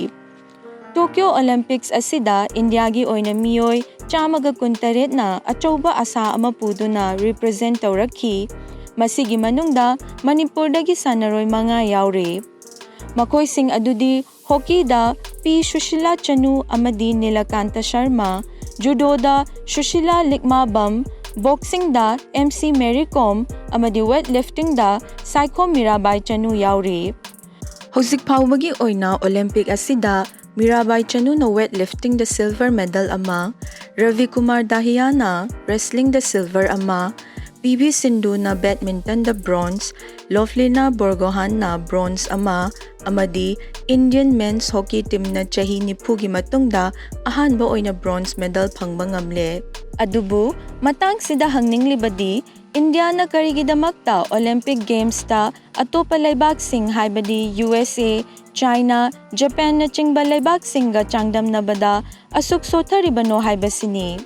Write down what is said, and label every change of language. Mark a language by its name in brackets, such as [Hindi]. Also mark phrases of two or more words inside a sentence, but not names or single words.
[Manipuri] Tokyo Olympics asida India gi oina miyoi chamaga kuntaret na achauba asa ama puduna represent tawrakhi. Masigi manungda Manipur dagi sanaroi manga yauri. Makhoi sing adudi hockey da P. Shushila Chanu amadi Nilakanta Sharma, judo da Shushila Likma Bam, boxing da MC Mary Kom amadi weightlifting da Saiko Mirabai Chanu yauri. Hojik phawbagi oina Olympic asida Mirabai Chanu na weightlifting da [English] silver medal [Manipuri] ama, Ravi Kumar Dahiya na wrestling da silver ama, PV Sindhu na badminton da bronze, Lovelina Borgohan na bronze ama, amadi [English] Indian men's hockey team [Manipuri] na chahi nipugi matungda ahanba oina [English] bronze medal [Manipuri] phangba ngamle. Adubu matang sida hangninglibadi India na karigidamakta Olympic Games ta atopa laibak sing haibadi USA, China, Japan na chingba laibak singa changdam na bada asuk sotharibano haibasini.